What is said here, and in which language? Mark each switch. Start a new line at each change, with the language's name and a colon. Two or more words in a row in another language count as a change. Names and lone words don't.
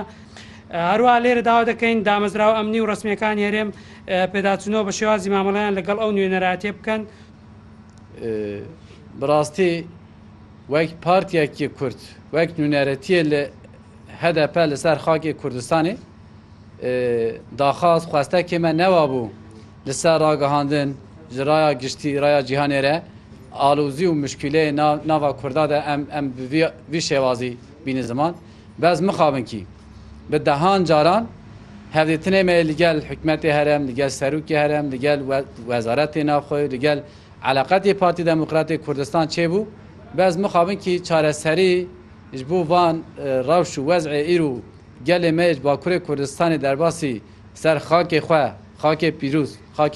Central Kurdish: هەروە لێرە داوا دەکەین دامەزراوە ئەمنی و ڕسمیەکانی هەرێم پێداچوونەوە بە شێوازی مامەڵەیان لەگەڵ ئەو نوێنەراتێ بکەن. بڕاستی وەک پارتیەکی کورد وەک نوێنەرەتیە لە هەدەپە لەسەر خاکی کوردستانی داخواست خواستەکێمە نەوا بوو لەسەر ڕاگەهاندن
Kurdish: ji raya giştî raya cîhanê re alozî û muşkileyê nava Kurda de em vî şêwazî bînin ziman bez mixabin kî bi dehan caran hevdîtinê me li gel hikûmetê herem li gel serokê herem li gel wezaretê navxwe li gel eleqetê Partî Demokratîk Kurdistan çêbû bez mixabin kî çareserî ji bo van rewş û wezê îro gelê me ji Bakurê Kurdistanê derbasî ser xakê xwe xakê pîrûz xakê